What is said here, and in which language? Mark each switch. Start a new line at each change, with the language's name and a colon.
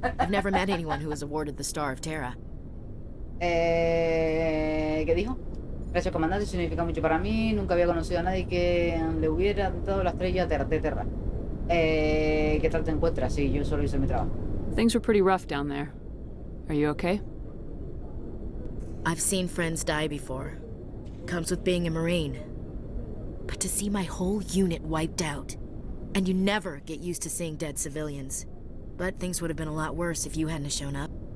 English: I've never met anyone who was awarded the Star of Terra.
Spanish: ¿Qué dijo? Gracias, comandante, significa mucho para mí. Nunca había conocido a nadie que le hubiera dado la estrella de Terra. ¿Qué tal te encuentras? Sí, yo solo hice mi trabajo.
English: Things were pretty rough down there. Are you okay? I've seen friends die before. Comes with being a Marine. But to see my whole unit wiped out. And you never get used to seeing dead civilians. But things would have been a lot worse if you hadn't shown up.